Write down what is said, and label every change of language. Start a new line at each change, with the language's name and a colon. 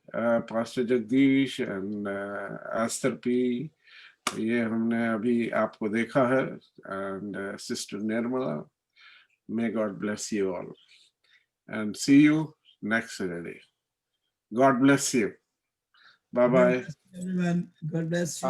English: Bhai, Pastor Jagdish and Aster P.
Hindi: ये हमने अभी आपको देखा है, and Sister Nirmala.
English: May God bless you all. And see you next Saturday. God bless you. Bye God bye. bless everyone. God bless you.